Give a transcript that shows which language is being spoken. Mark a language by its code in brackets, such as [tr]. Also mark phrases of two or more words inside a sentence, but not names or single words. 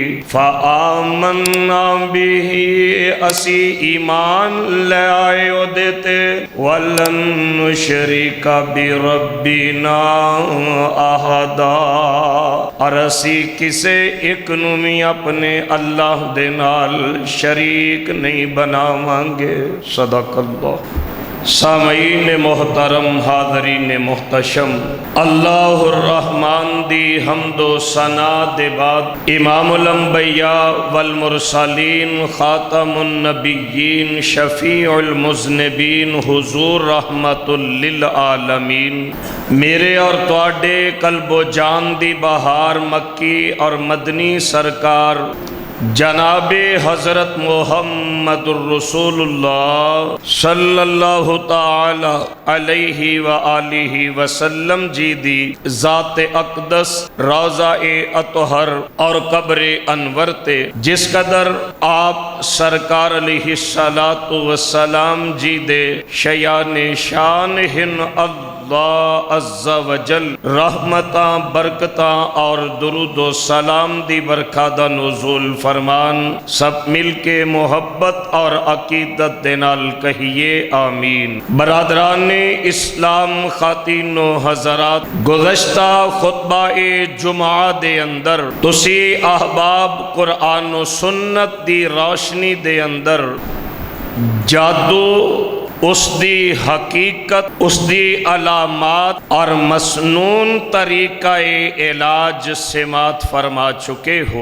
[ar] فآمنا به [pa] اسیں ایمان لے آئے اوہدے تے, [ar] ولن نشرك بربنا أحدا, [pa] تے اسیں کسے اک نوں وی اپنے اللہ دے نال شریک نئیں بناواں گے. صدق اللہ۔ سامعین محترم، حاضرین محتشم، اللہ الرحمٰن دی حمد و ثنا دے بعد [ar] إمام الأنبياء والمرسلين خاتم النبيين شفيع المذنبين [pa] حضور رحمۃ للعالمین, میرے تے تہاڈے قلب و جان دی بہار مکی تے مدنی سرکار جناب حضرت [ar] محمد رسول الله صلى الله تعالى عليه وآله وسلم [pa] جی دی ذات اقدس روضہ اطہر تے قبر انور تے جس قدر آپ سرکار [ar] عليه الصلاة والسلام [pa] جی دے شایان شان ہن اللہ عزوجل رحمتاں برکتاں تے درود و سلام دی برکھا دا نزول فرمان. سب مل کے محبت تے عقیدت دے نال کہیے آمین. برادران اسلام، خواتین و حضرات، گزشتہ خطبہ جمعہ دے اندر تسیں احباب قرآن و سنت دی روشنی دے اندر جادو، اوہدی حقیقت، اوہدی علامات تے مسنون طریقہ علاج سماعت فرما چکے ہو.